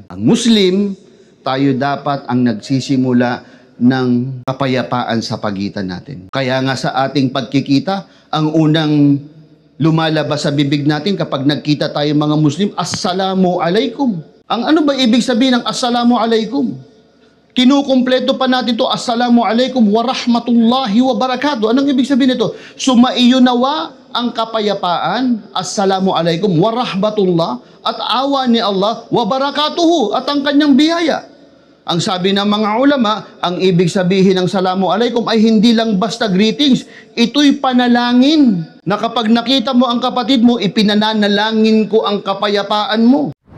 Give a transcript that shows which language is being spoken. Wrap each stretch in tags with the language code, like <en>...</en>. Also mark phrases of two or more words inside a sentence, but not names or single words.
<tl>Ang Muslim, tayo dapat ang nagsisimula ng kapayapaan sa pagitan natin. Kaya nga sa ating pagkikita, ang unang lumalabas sa bibig natin kapag nagkita tayo mga Muslim,</tl> <ar>السلام عليكم.</ar> <tl>Ang ano ba ibig sabihin ng</tl> <ar>السلام عليكم?</ar> <tl>Kinukumpleto pa natin ito,</tl> <ar>السلام عليكم ورحمة الله وبركاته.</ar> <tl>Anong ibig sabihin nito? Sumaiyo nawa ang kapayapaan,</tl> <ar>السلام عليكم ورحمة الله,</ar> <tl>at awa ni Allah</tl> <ar>وبركاته,</ar> <tl>at ang kanyang biyaya. Ang sabi ng mga ulama, ang ibig sabihin ng</tl> <ar>سلام عليكم</ar> <tl>ay hindi lang basta greetings. Ito'y panalangin na kapag nakita mo ang kapatid mo, ipinananalangin ko ang kapayapaan mo.</tl>